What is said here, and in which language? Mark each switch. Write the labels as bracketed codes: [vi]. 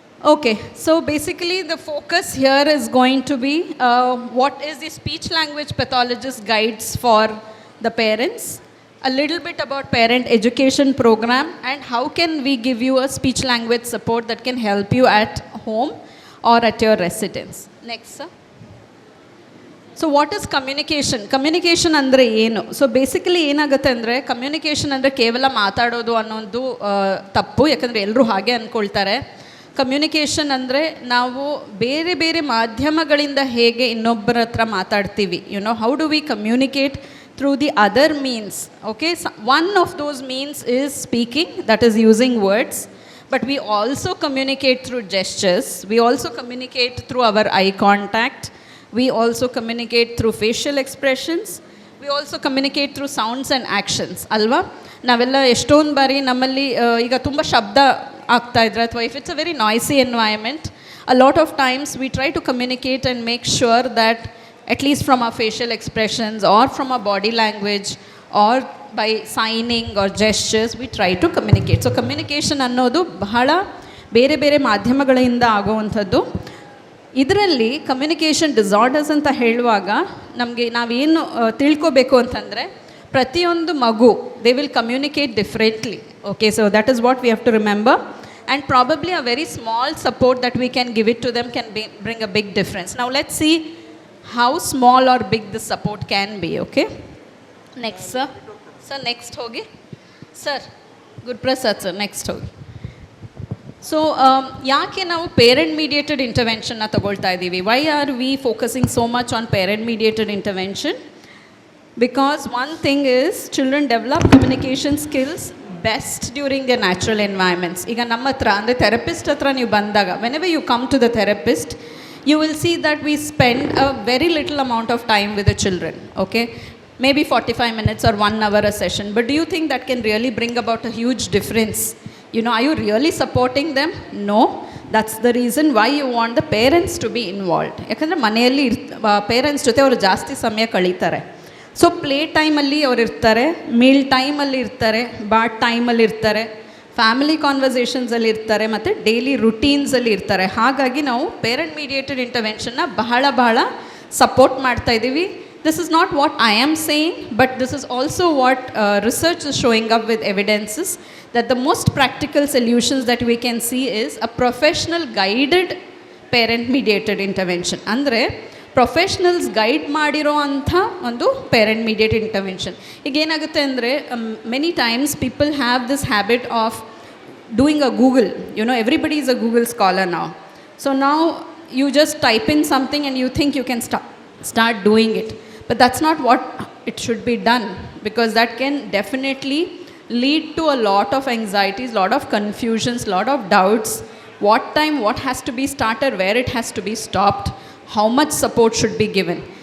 [en] Okay, so basically the focus here is going to be what is the speech language pathologist guides for the parents, a little bit about parent education program, and how can we give you a speech language support that can help you at home or at your residence. Next, sir. So what is communication? [kn] Communication andre ಏನು? So basically ಏನಾಗುತ್ತೆ ಅಂದರೆ, communication ಅಂದರೆ ಕೇವಲ ಮಾತಾಡೋದು ಅನ್ನೋದು ತಪ್ಪು, ಯಾಕಂದರೆ ಎಲ್ಲರೂ ಹಾಗೆ ಅಂದ್ಕೊಳ್ತಾರೆ. ಕಮ್ಯುನಿಕೇಷನ್ ಅಂದರೆ ನಾವು ಬೇರೆ ಬೇರೆ ಮಾಧ್ಯಮಗಳಿಂದ ಹೇಗೆ ಇನ್ನೊಬ್ಬರ ಹತ್ರ ಮಾತಾಡ್ತೀವಿ, [en] How do we communicate through the other means. Okay, so one of those means is speaking, that is using words, but we also communicate through gestures, we also communicate through our eye contact, we also communicate through facial expressions, we also communicate through sounds and actions. [kn] Alva ನಾವೆಲ್ಲ ಎಷ್ಟೊಂದು ಬಾರಿ ನಮ್ಮಲ್ಲಿ ಈಗ ತುಂಬ ಶಬ್ದ ಆಗ್ತಾ ಇದ್ರೆ, ಅಥವಾ [en] if it's a very noisy environment, a lot of times we try to communicate and make sure that at least from our facial expressions or from our body language or by signing or gestures, we try to communicate. [kn] So communication ಅನ್ನೋದು ಬಹಳ ಬೇರೆ ಬೇರೆ ಮಾಧ್ಯಮಗಳಿಂದ ಆಗುವಂಥದ್ದು. ಇದರಲ್ಲಿ communication disorders ಅಂತ ಹೇಳುವಾಗ ನಮಗೆ ನಾವೇನು ತಿಳ್ಕೊಬೇಕು ಅಂತಂದರೆ ಪ್ರತಿಯೊಂದು ಮಗು [en] They will communicate differently. Okay, so that is what we have to remember. And probably a very small support that we can give it to them can bring a big difference. Now let's see how small or big this support can be. Okay, next sir. Sir, next [kn] hogi. [en] Sir, Gurprasad sir, next hogi. [kn] So ಯಾಕೆ ನಾವು parent mediated ಇಂಟರ್ವೆನ್ಷನ್ನ ತಗೊಳ್ತಾ ಇದ್ದೀವಿ? [en] Why are we focusing so much on parent mediated intervention? Because one thing is children develop communication skills best during their natural environments. [kn] ಈಗ ನಮ್ಮ ಹತ್ರ ಅಂದರೆ therapist ಹತ್ರ ನೀವು ಬಂದಾಗ, [en] whenever you come to the therapist, you will see that we spend a very little amount of time with the children. Okay, maybe 45 minutes or 1 hour a session. But do you think that can really bring about a huge difference? You know, are you really supporting them? No. That's the reason why you want the parents to be involved. [kn] ಯಾಕಂದರೆ ಮನೆಯಲ್ಲಿ parents ಜೊತೆ ಅವರು ಜಾಸ್ತಿ ಸಮಯ ಕಳೀತಾರೆ. So play ಟೈಮಲ್ಲಿ ಅವ್ರು ಇರ್ತಾರೆ, meal ಟೈಮಲ್ಲಿ ಇರ್ತಾರೆ, ಬಾಟ್ ಟೈಮಲ್ಲಿ ಇರ್ತಾರೆ, ಫ್ಯಾಮಿಲಿ ಕಾನ್ವರ್ಸೇಷನ್ಸಲ್ಲಿ ಇರ್ತಾರೆ, ಮತ್ತು ಡೈಲಿ ರುಟೀನ್ಸಲ್ಲಿ ಇರ್ತಾರೆ. ಹಾಗಾಗಿ ನಾವು ಪೇರೆಂಟ್ ಮೀಡಿಯೇಟೆಡ್ ಇಂಟರ್ವೆನ್ಷನ್ನ ಬಹಳ ಸಪೋರ್ಟ್ ಮಾಡ್ತಾ ಇದ್ದೀವಿ. [en] This is not what I am saying, but this is also what research is showing up with evidences that the most practical solutions that we can see is a professional guided parent mediated intervention. [kn] ಅಂದರೆ professionals guide ಮಾಡಿರೋ ಅಂಥ ಒಂದು parent mediated intervention. ಈಗ ಏನಾಗುತ್ತೆ ಅಂದರೆ [en] Many times people have this habit of doing a Google. You know, everybody is a Google scholar now. So now you just type in something and you think you can start doing it. But that's not what it should be done, because that can definitely lead to a lot of anxieties, lot of confusions, lot of doubts. What time, what has to be started, where it has to be stopped, how much support should be given.